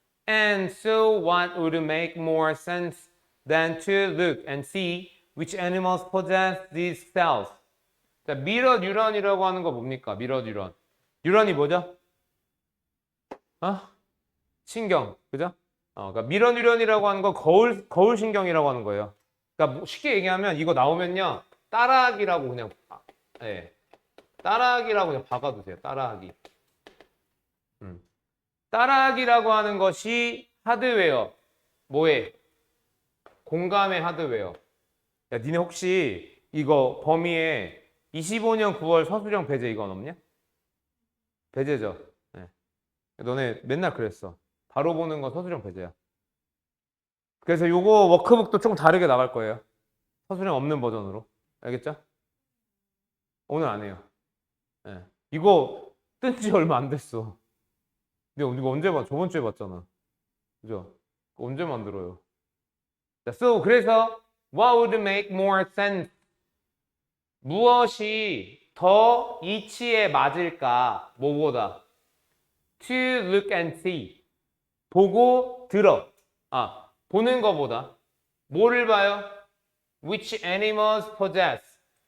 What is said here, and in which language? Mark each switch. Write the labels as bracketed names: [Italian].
[English] And so what would make more sense than to look and see which animals possess these cells? [Korean] 자, 미러 뉴런이라고 하는 거 뭡니까? 미러 뉴런. 뉴런이 뭐죠? 신경. 그죠? 그러니까 미러 뉴런이라고 하는 거 거울 신경이라고 하는 거예요. 그러니까 뭐 쉽게 얘기하면 이거 나오면요. 따라하기라고 그냥 예. 따라하기라고 그냥 박아두세요. 따라하기. 따라하기라고 하는 것이 하드웨어. 뭐에? 공감의 하드웨어. 야, 니네 혹시 이거 범위에 25년 9월 서술형 배제 이건 없냐? 배제죠. 네. 너네 맨날 그랬어. 바로 보는 거 서술형 배제야. 그래서 요거 워크북도 조금 다르게 나갈 거예요. 서술형 없는 버전으로. 알겠죠? 오늘 안 해요. 네. 이거 뜬 지 얼마 안 됐어. 근데 이거 언제 봐? 저번 주에 봤잖아. 그죠? 언제 만들어요? [English] 자, 그래서 what would make more sense? [Korean] 무엇이 더 이치에 맞을까? [English] 뭐보다? To look and see. [Korean] 보고 들어. 보는 거보다. 뭐를 봐요? [English] Which animals possess.